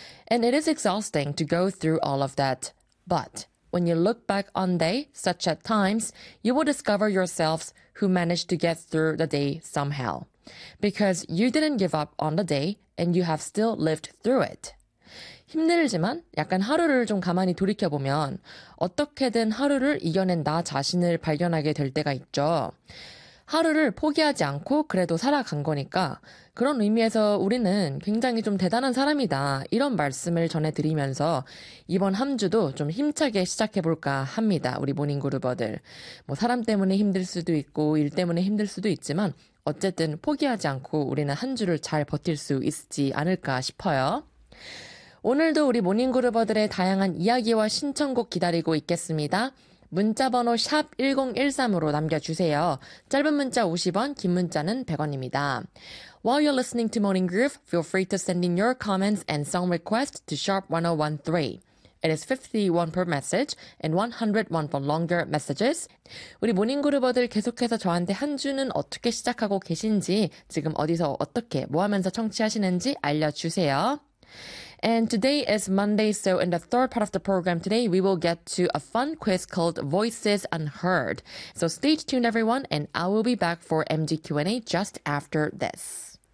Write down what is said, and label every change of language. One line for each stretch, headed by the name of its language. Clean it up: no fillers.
English: And it is exhausting to go through all of that. But when you look back on day, such at times, you will discover yourselves who managed to get through the day somehow. Because you didn't give up on the day, and you have still lived through it.
Korean: 힘들지만 약간 하루를 좀 가만히 돌이켜보면 어떻게든 하루를 이겨낸다 자신을 발견하게 될 때가 있죠. 하루를 포기하지 않고 그래도 살아간 거니까 그런 의미에서 우리는 굉장히 좀 대단한 사람이다 이런 말씀을 전해드리면서 이번 한 주도 좀 힘차게 시작해볼까 합니다. 우리 모닝그루버들. 뭐 사람 때문에 힘들 수도 있고 일 때문에 힘들 수도 있지만 어쨌든 포기하지 않고 우리는 한 주를 잘 버틸 수 있지 않을까 싶어요. 오늘도 우리 모닝그루버들의 다양한 이야기와 신청곡 기다리고 있겠습니다. 문자번호 #1013으로 남겨주세요. 짧은 문자 50원, 긴 문자는 100원입니다.
English: While you're listening to Morning Groove, feel free to send in your comments and song requests to #1013. It is 51 per message and 101 for longer messages.
Korean: 우리 모닝그루버들 계속해서 저한테 한 주는 어떻게 시작하고 계신지, 지금 어디서 어떻게, 뭐 하면서 청취하시는지 알려주세요.
English: And today is Monday, so in the third part of the program today, we will get to a fun quiz called Voices Unheard. So stay tuned, everyone, and I will be back for MG Q&A just after this.